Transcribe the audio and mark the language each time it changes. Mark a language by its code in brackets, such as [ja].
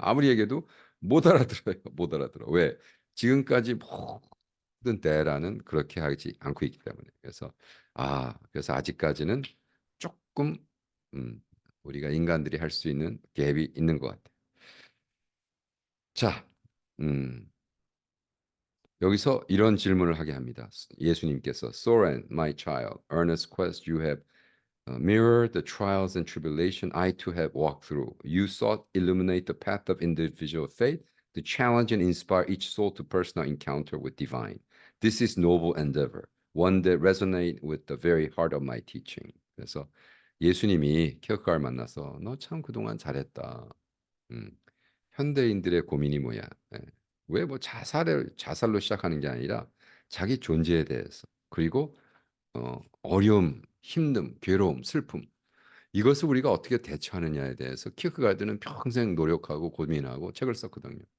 [ko] 아무리 얘기해도 못 알아들어요. 못 알아들어. 왜? 지금까지 모든 때라는 그렇게 하지 않고 있기 때문에. 그래서 아직까지는 조금 음, 우리가 인간들이 할 수 있는 갭이 있는 것 같아요. 자, 음, 여기서 이런 질문을 하게 합니다. 예수님께서 [en] Soren, my child, earnest quest you have mirrored the trials and tribulation I too have walked through. You sought illuminate the path of individual faith to challenge and inspire each soul to personal encounter with divine. This is noble endeavor, one that resonate with the very heart of my teaching. [ko] 그래서 예수님이 키어크가를 만나서 너 참 그동안 잘했다. 음, 현대인들의 고민이 뭐야? 예. 왜뭐 자살로 시작하는 게 아니라 자기 존재에 대해서 그리고 어려움, 힘듦, 괴로움, 슬픔 이것을 우리가 어떻게 대처하느냐에 대해서 키르케가드는 평생 노력하고 고민하고 책을 썼거든요.